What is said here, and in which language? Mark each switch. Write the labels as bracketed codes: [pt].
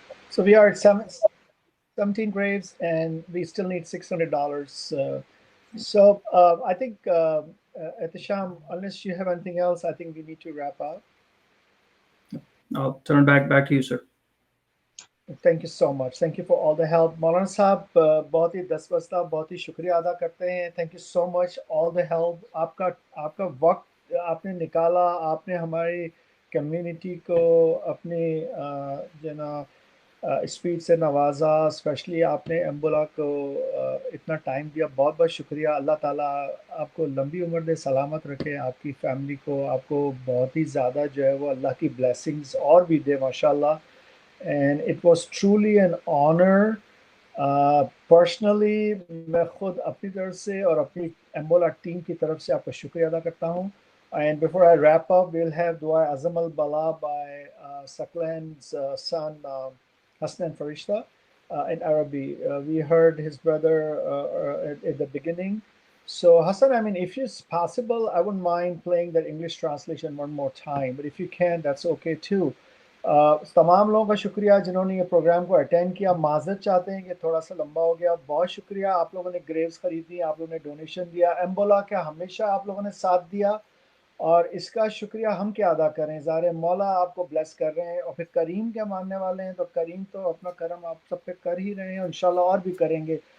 [en] So we are at 17 graves, and we still need $600. So I think at the Sham, unless you have anything else, I think we need to wrap up. I'll turn back to you, sir. Thank you so much. Thank you for all the help. [hi] Maulana साहब बहुत ही दस्तबस्ता बहुत ही शुक्रिया अदा करते हैं. [en] Thank you so much, all the help. [hi] आपका वक्त आपने निकाला, आपने हमारी कम्युनिटी को अपनी स्पीड से नवाजा. स्पेशली आपने एम्बोला को इतना टाइम दिया. बहुत बहुत शुक्रिया. अल्लाह ताला आपको लंबी उम्र दे, सलामत रखे, आपकी फैमिली को, आपको बहुत ही ज़्यादा जो है वो अल्लाह की ब्लेसिंग्स और भी दे माशाल्लाह. [en] And it was truly an honor. [hi] Personally, मैं खुद अपनी तरफ से और अपनी एम्बोला टीम की तरफ से आपका शुक्रिया अदा करता हूँ. [en] And before I wrap up, we'll have Dua Azam al-Bala by Saklan's son, Hassan and Farishta, in Arabic. We heard his brother at the beginning. So Hassan, I mean, if it's possible, I wouldn't mind playing that English translation one more time. But if you can, that's okay too. [hi] तमाम लोगों का शुक्रिया जिन्होंने ये programme को attend किया. माजरत चाहते हैं कि थोड़ा सा लंबा हो गया. बहुत शुक्रिया. आप लोगों ने ग्रेव्स खरीदी, आप लोगों ने डोनेशन दिया. एम्बोला का हमेशा आप लोगों ने साथ दिया, और इसका शुक्रिया हम क्या अदा करें. ज़ाहिर मौला आपको ब्लेस कर रहे हैं, और फिर करीम के मानने वाले हैं, तो करीम तो अपना करम आप सब पे कर ही रहे हैं, और इंशाल्लाह और भी करेंगे.